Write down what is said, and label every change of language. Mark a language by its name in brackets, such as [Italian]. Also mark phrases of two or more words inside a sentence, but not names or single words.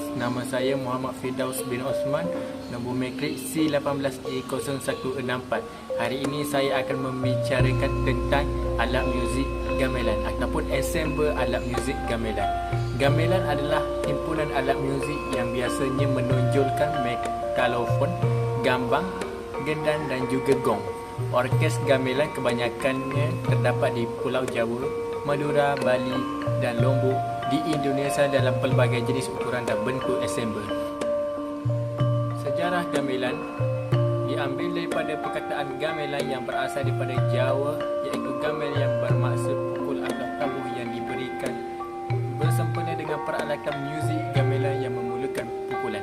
[Malay] Nama saya Muhammad Firdaus bin Osman, nombor matrik C18A0164. Hari ini saya akan membicarakan tentang alat muzik gamelan ataupun ensemble alat muzik gamelan. Gamelan adalah himpunan alat muzik yang biasanya menonjolkan mekalofon, gambang, gendang dan juga gong. Orkes gamelan kebanyakannya terdapat di Pulau Jawa, Madura, Bali dan Lombok di Indonesia dalam pelbagai jenis ukuran dan bentuk ensemble. Sejarah gamelan diambil daripada perkataan gamelan yang berasal daripada Jawa, iaitu gamel yang bermaksud pukul atau tabuh yang diberikan bersempena dengan peralatan muzik gamelan yang memulakan pukulan.